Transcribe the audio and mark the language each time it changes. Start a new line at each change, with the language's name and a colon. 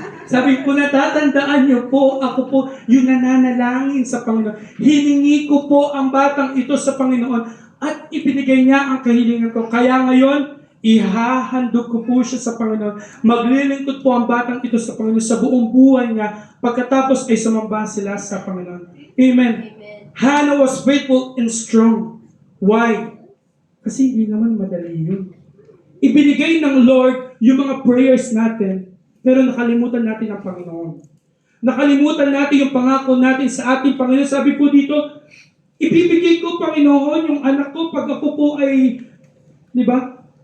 Filipino: Sabi, kung natatandaan niyo po, ako po yung nananalangin sa Panginoon. Hiningi ko po ang batang ito sa Panginoon at ibinigay niya ang kahilingan ko. Kaya ngayon, ihahandog ko po siya sa Panginoon. Maglilingkod po ang batang ito sa Panginoon sa buong buhay niya. Pagkatapos ay sumamba sila sa Panginoon. Amen.
English: Hannah was faithful and strong.
Filipino: Why? Kasi hindi naman madali yun. Ibinigay ng Lord yung mga prayers natin, pero nakalimutan natin ang Panginoon. Nakalimutan natin yung pangako natin sa ating Panginoon. Sabi po dito, ibibigay ko, Panginoon, yung anak ko pag ako po ay, di ba?